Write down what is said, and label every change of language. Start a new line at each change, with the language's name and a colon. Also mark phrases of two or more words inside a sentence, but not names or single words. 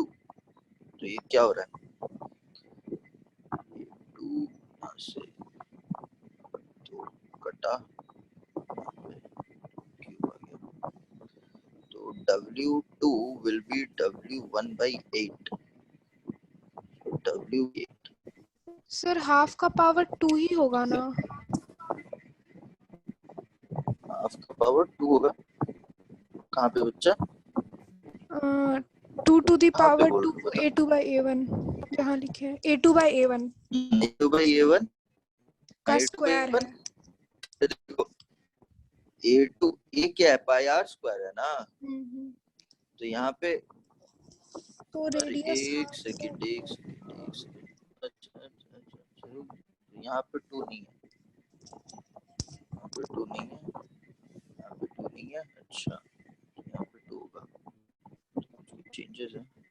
Hindi: तो ये क्या हो रहा है? 2 यहाँ से 2 कटा, तो
English: W2 will be W1 by 8।
Hindi: W8 सर हाफ का पावर 2 ही होगा ना? हाफ का पावर 2 होगा। कहाँ पे बच्चा?
English: 2 to the
Hindi: कहाँ पे
English: power
Hindi: बोल 2 रहे हो?
English: A2 by A1
Hindi: जहाँ लिखे हैं
English: A2 by A1। A2 by A1
Hindi: का
English: A to स्क्वायर A1
Hindi: है। देखो A to A क्या है,
English: pi r square
Hindi: है ना, तो यहाँ पे तो अरे रेडियस एक सेकंड अच्छा, यहाँ पे 2 नहीं है, यहाँ पे 2 नहीं है, यहाँ पे 2 नहीं है, अच्छा यहाँ पे 2 होगा, चेंजेस है।